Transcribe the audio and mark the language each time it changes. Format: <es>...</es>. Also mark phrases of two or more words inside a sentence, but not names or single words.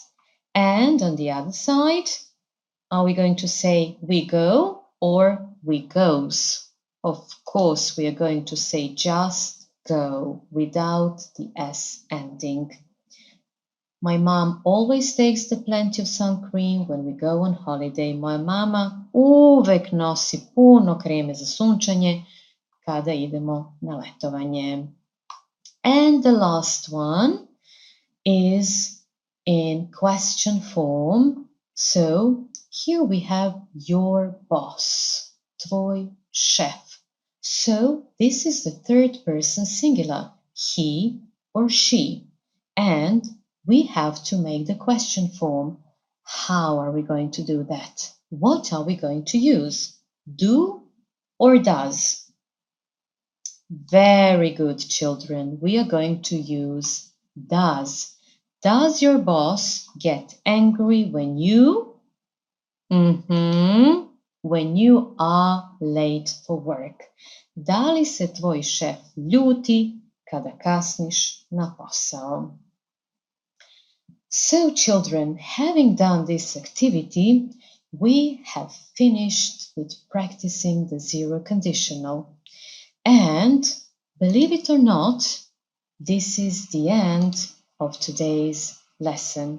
<en>And on the other side, are we going to say we go or we goes? Of course, we are going to say just go without the S ending. My mom always takes the plenty of sun cream when we go on holiday.</en> <sr>Moja mama uvek nosi puno kreme za sunčanje kada idemo na letovanje.</sr> <en>And the last one is in question form. So here we have your boss,</en> <sr>tvoj šef.</sr> <en>So this is the third person singular, he or she. And we have to make the question form. How are we going to do that? What are we going to use? Do or does? Very good, children. We are going to use does. Does your boss get angry when you? When you are late for work.</en> <sr>Da li se tvoj šef ljuti kada kasniš na posao?</sr> <en>So children, having done this activity, we have finished with practicing the zero conditional. And believe it or not, this is the end of today's lesson.</en>